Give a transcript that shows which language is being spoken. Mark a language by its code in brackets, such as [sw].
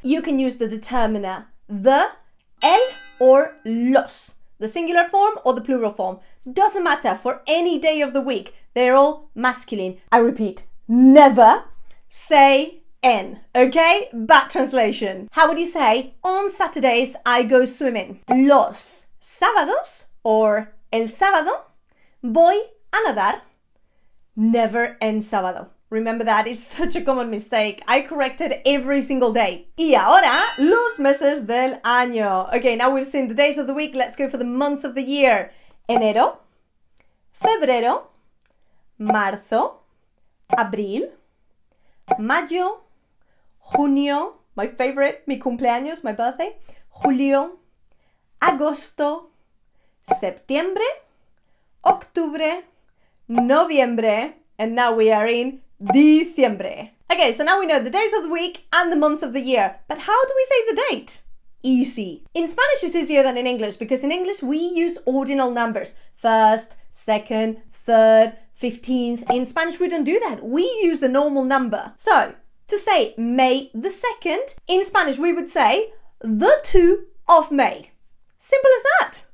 [en] You can use the determiner the, el, or los. The singular form or the plural form. Doesn't matter for any day of the week. They're all masculine. I repeat, never say en, okay? Bad translation. How would you say, on Saturdays I go swimming? [es] Los sábados, or el sábado, voy a nadar. Never en sábado. [en] Remember that, it's such a common mistake. I correct it every single day. [es] Y ahora, los meses del año. [en] Okay, now we've seen the days of the week. Let's go for the months of the year. [es] Enero, febrero, marzo, abril, mayo, junio, [en] my favorite, [es] mi cumpleaños, [en] my birthday, [es] julio, agosto, septiembre, octubre, noviembre, [en] and now we are in [es] diciembre. [en] Okay, so now we know the days of the week and the months of the year, but how do we say the date? Easy. In Spanish it's easier than in English because in English we use ordinal numbers. First, second, third, 15th. In Spanish we don't do that. We use the normal number. So, to say May the 2nd, in Spanish we would say the 2 of May. Simple as that.